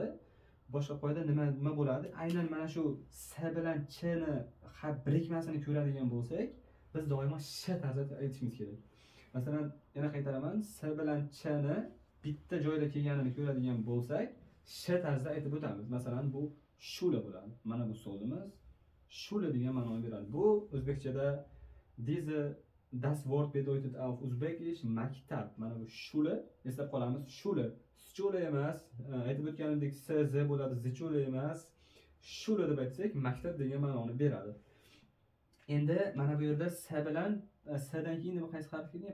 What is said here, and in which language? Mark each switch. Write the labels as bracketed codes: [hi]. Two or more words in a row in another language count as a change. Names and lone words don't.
[uz] Boshqa qoida nima bo'ladi? Aynan mana shu s bilan chni birikmasini ko'radigan bo'lsak, biz doimo sh tarzda aytishimiz kerak. Masalan, yana qaytaraman, s bilan chni bitta joyda kelganini ko'radigan bo'lsak, sh tarzda aytib o'tamiz. Masalan, bu shula bo'ladi. Mana bu so'zimiz shula degan ma'noni beradi. Bu o'zbekchada [de] das Wort bedeutet auf Uzbekisch maktab. [uz] Mana bu shula, eslab qolamiz. Shula, shula emas, aytib o'tganimdek s z bo'ladi, zichula emas. Shula deb aytsak, maktab degan ma'noni beradi. Endi mana bu yerda s bilan s'dan keyin nima qaysi harf kelgan?